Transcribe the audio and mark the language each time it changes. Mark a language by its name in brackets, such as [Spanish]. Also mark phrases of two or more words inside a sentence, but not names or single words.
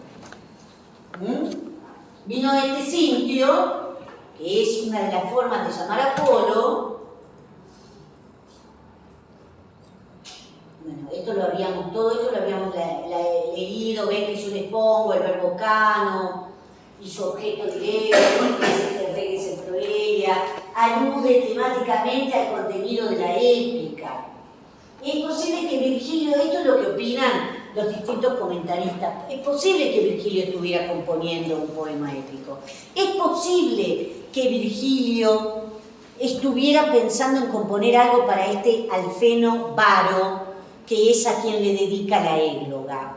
[Spanish] Vino Cintio, que es una de las formas de llamar a Apolo. Bueno, todo esto lo habíamos leído, ven que yo les pongo el verbo cano y su objeto directo, [Latin] reges et proelia, [Spanish] alude temáticamente al contenido de la épica. Es posible que Virgilio, esto es lo que opinan los distintos comentaristas, es posible que Virgilio estuviera componiendo un poema épico. Es posible que Virgilio estuviera pensando en componer algo para Alfeno Varo, que es a quien le dedica la égloga.